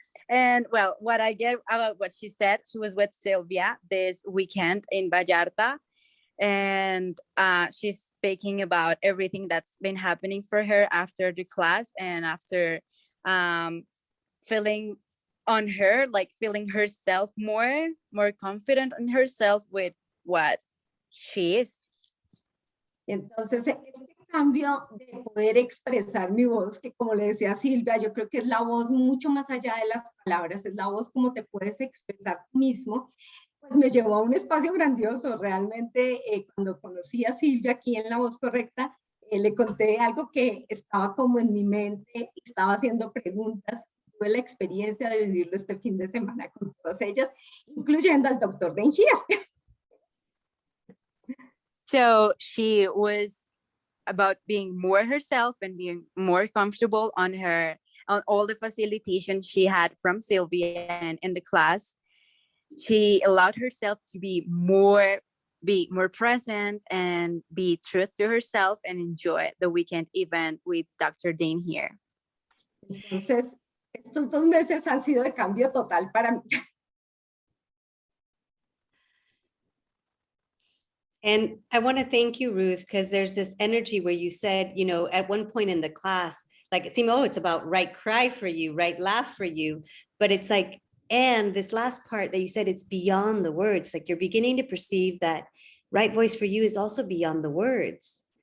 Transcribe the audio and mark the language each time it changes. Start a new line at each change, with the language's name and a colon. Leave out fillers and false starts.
English: And well, what I get about what she said, she was with Sylvia this weekend in Vallarta, and she's speaking about everything that's been happening for her after the class and after feeling on her, like feeling herself more confident in herself with what she is.
Spanish: Entonces, este cambio de poder expresar mi voz, que como le decía Silvia, yo creo que es la voz mucho más allá de las palabras, es la voz como te puedes expresar tú mismo, pues me llevó a un espacio grandioso. Realmente, cuando conocí a Silvia aquí en La Voz Correcta, le conté algo que estaba como en mi mente, estaba haciendo preguntas. Tuve la experiencia de vivirlo este fin de semana con todas ellas, incluyendo al doctor Benjía.
English: So she was about being more herself and being more comfortable on all the facilitation she had from Sylvia and in the class. She allowed herself to be more present and be true to herself and enjoy the weekend event with Dr. Dane here.
Spanish: Entonces, estos 2 meses han sido de cambio total para mí.
English: And I want to thank you, Ruth, because there's this energy where you said, you know, at one point in the class, like it seemed, oh, it's about right cry for you, right laugh for you. But it's like, and this last part that you said, it's beyond the words, like you're beginning to perceive that right voice for you is also beyond the words.